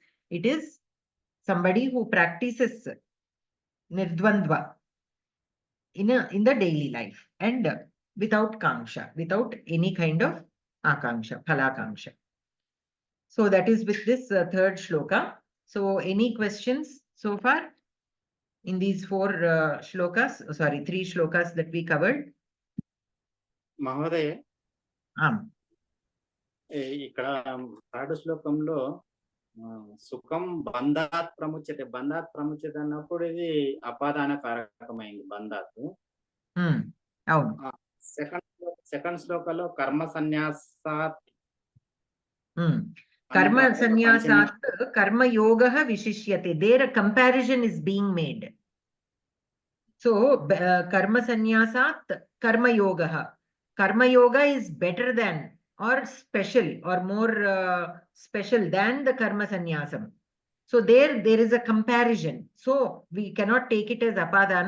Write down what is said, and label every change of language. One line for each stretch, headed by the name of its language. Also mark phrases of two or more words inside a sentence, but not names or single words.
English: It is somebody who practices nirdvandva in the daily life and without kanksha, without any kind of akanksha, phalakanksha. So that is with this third shloka. So any questions so far in these four shlokas? Sorry, three shlokas that we covered.
Telugu: మహోదయ ఇక్కడ థర్డ్ శ్లోకంలో
Sanskrit: సుఖం బంధాత్ ప్రముచ్యతే
Telugu: అన్నప్పుడు ఇది అపాదాన కారకమైంది బంధాత్. అవును. సెకండ్ శ్లోకంలో
Sanskrit: కర్మ సన్యాసాత్ कर्म संन्यासात् कर्म योग विशिष्यते.
English: There a comparison is being made. So
Sanskrit: कर्म संन्यासात् कर्म योग
English: is better than or special or more special than the
Sanskrit: कर्म संन्यासम्.
English: So there is a comparison. So we cannot take it as apadanam.